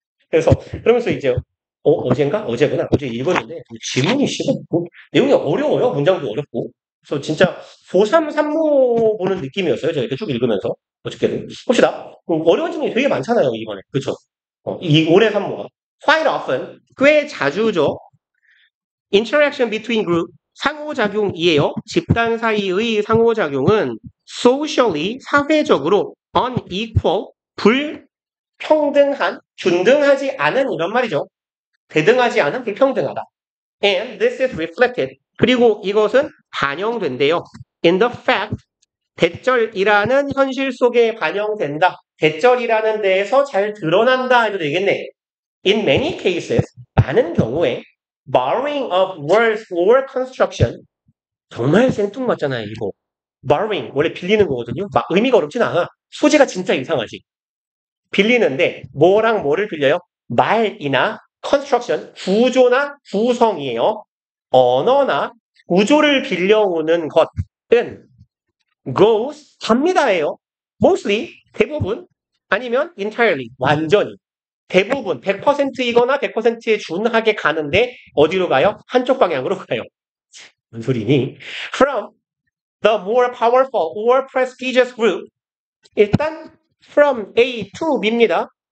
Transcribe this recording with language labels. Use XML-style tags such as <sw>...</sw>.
<ko>그래서 그러면서 이제 어젠가? 어제구나. 어제 읽었는데 지문이 싫어. 내용이 어려워요. 문장도 어렵고. 그래서 진짜 고3 3모 보는 느낌이었어요. 제가 이렇게 쭉 읽으면서. 어저께도. 봅시다. 어려운 질문이 되게 많잖아요, 이번에. 그쵸? 이 올해 3모가.</ko> <en>Quite often,</en> <ko>꽤 자주죠.</ko> <en>Interaction between group,</en> <ko>상호작용이에요. 집단 사이의 상호작용은 socially, 사회적으로 unequal, 불평등한, 균등하지 않은 이런 말이죠. 대등하지 않은 불평등하다.</ko> <en>And this is reflected.</en> <ko>그리고 이것은 반영된대요.</ko> <en>In the fact,</en> <ko>대절이라는 현실 속에 반영된다. 대절이라는 데에서 잘 드러난다 해도 되겠네.</ko> <en>In many cases,</en> <ko>많은 경우에</ko> <en>borrowing of words or construction</en> <ko>정말 생뚱맞잖아요, 이거. borrowing, 원래 빌리는 거거든요. 막 의미가 어렵진 않아. 소재가 진짜 이상하지. 빌리는데 뭐랑 뭐를 빌려요? 말이나 construction, 구조나 구성이에요. 언어나 구조를 빌려오는 것은 goes, 갑니다예요. mostly, 대부분, 아니면 entirely, 완전히. 대부분 100%이거나 100%에 준하게 가는데 어디로 가요? 한쪽 방향으로 가요. 무슨 소리니?</ko> <en>From the more powerful or prestigious group.</en> <ko>일단 from A to B입니다.</ko>